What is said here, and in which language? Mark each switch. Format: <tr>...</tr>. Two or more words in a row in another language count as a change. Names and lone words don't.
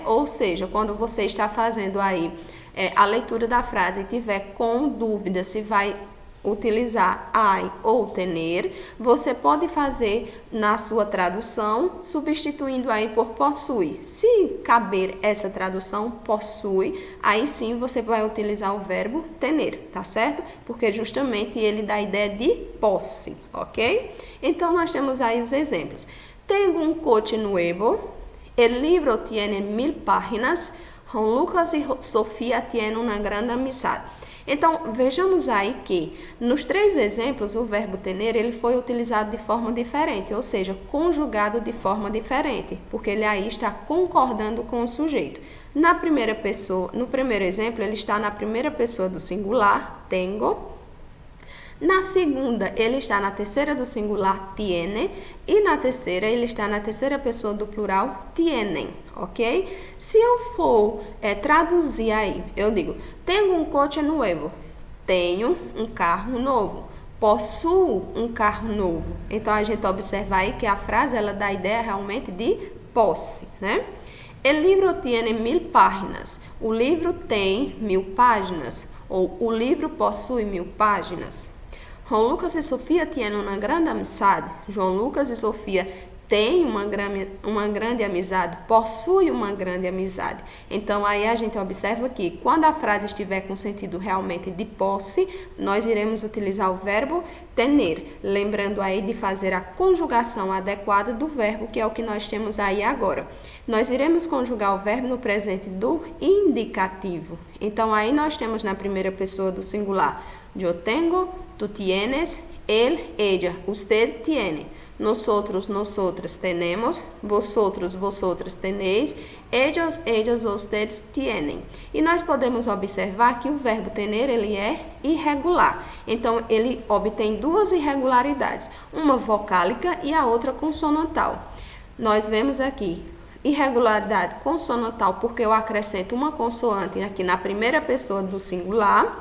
<pt>Ou seja, quando você está fazendo aí a leitura da frase e tiver com dúvida se vai utilizar ai ou tener, você pode fazer na sua tradução, substituindo aí por possui. Se caber essa tradução, possui, aí sim você vai utilizar o verbo tener, tá certo? Porque justamente ele dá a ideia de posse, ok? Então, nós temos aí os exemplos.</pt> <es>Tengo un coche nuevo, el libro tiene 1000 páginas, Juan Lucas</es> <pt>e Sofia têm uma grande amizade. Então, vejamos aí que nos três exemplos o verbo tener ele foi utilizado de forma diferente, ou seja, conjugado de forma diferente, porque ele aí está concordando com o sujeito. Na primeira pessoa, no primeiro exemplo, ele está na primeira pessoa do singular, tengo. Na segunda, ele está na terceira do singular, tiene, e na terceira, ele está na terceira pessoa do plural, tienen, ok? Se eu for traduzir aí, eu digo, tenho um</pt> <es>coche nuevo,</es> <pt>tenho um carro novo, possuo um carro novo. Então, a gente observa aí que a frase, ela dá a ideia realmente de posse, né?</pt> <es>El libro tiene 1000 páginas,</es> <pt>o livro tem 1000 páginas, ou o livro possui 1000 páginas. João Lucas e Sofia têm uma grande amizade. João Lucas e Sofia têm uma grande amizade, possuem uma grande amizade. Então, aí a gente observa que quando a frase estiver com sentido realmente de posse, nós iremos utilizar o verbo tener, lembrando aí de fazer a conjugação adequada do verbo, que é o que nós temos aí agora. Nós iremos conjugar o verbo no presente do indicativo. Então, aí nós temos na primeira pessoa do singular,</pt> <es>yo tengo, tú tienes, él, ella, usted tiene, nosotros, nosotras tenemos, vosotros, vosotras tenéis, ellos, ellas, ustedes tienen.</es> <pt>E nós podemos observar que o verbo tener, ele é irregular. Então, ele obtém duas irregularidades, uma vocálica e a outra consonantal. Nós vemos aqui irregularidade consonantal porque eu acrescento uma consoante aqui na primeira pessoa do singular.</pt>